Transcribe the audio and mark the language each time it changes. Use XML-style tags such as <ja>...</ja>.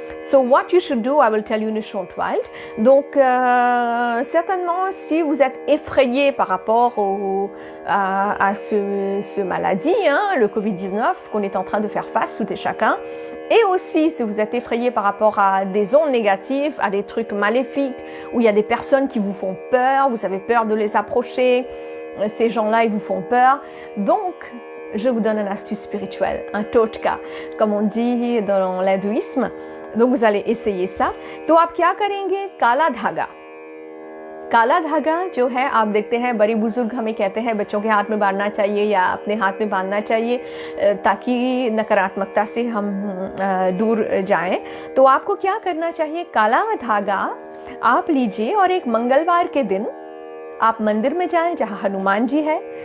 <en>So what you should do, I will tell you in a short while.</en> <fr>Donc certainement, si vous êtes effrayé par rapport à ce maladie, le COVID-19 qu'on est en train de faire face tout et chacun, et aussi si vous êtes effrayé par rapport à des ondes négatives, à des trucs maléfiques, où il y a des personnes qui vous font peur, vous avez peur de les approcher, ces gens-là ils vous font peur, donc je vous donne une astuce spirituelle, un totka, comme on dit dans l'hindouisme. तो vous allez essayer ça.</fr> <hi>तो आप क्या करेंगे, काला धागा जो है आप देखते हैं बड़े बुजुर्ग हमें कहते हैं बच्चों के हाथ में बांधना चाहिए या अपने हाथ में बांधना चाहिए ताकि नकारात्मकता से हम दूर जाएं. तो आपको क्या करना चाहिए, काला धागा आप लीजिए और एक मंगलवार के दिन आप मंदिर में जाएं जहां हनुमान जी है.</hi>